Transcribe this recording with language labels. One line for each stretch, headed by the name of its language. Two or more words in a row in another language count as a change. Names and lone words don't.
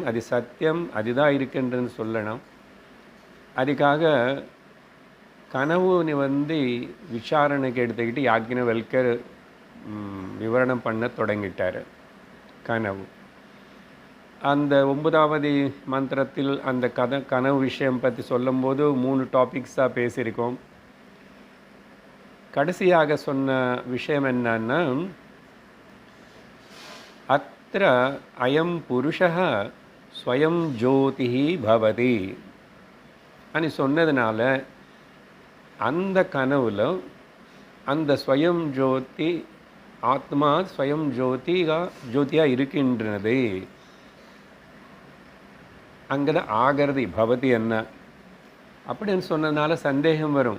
Tamil: அது சத்தியம், அதுதான் இருக்கின்றன்னு சொல்லணும். அதுக்காக கனவுன்னு விசாரணைக்கு எடுத்துக்கிட்டு யாக்ஞவல்கர் விவரணம் பண்ண தொடங்கிட்டார். கனவு அந்த 9வது மந்திரத்தில் அந்த கனவு விஷயம் பற்றி சொல்லும்போது 3 டாபிக்ஸாக பேசியிருக்கோம். கடைசியாக சொன்ன விஷயம் என்னன்னா,
Sanskrit: अत्र अयं पुरुषः स्वयं ज्योतिः भवति
Tamil: అని சொன்னதுனால அந்த கனவுல அந்த ஸ்வயம் ஜோதி ஆத்மா ஸ்வயம் ஜோதியா இருக்கின்றது. அங்கதான் ஆகர்தி பவதி என்ன அப்படின்னு சொன்னதுனால சந்தேகம் வரும்.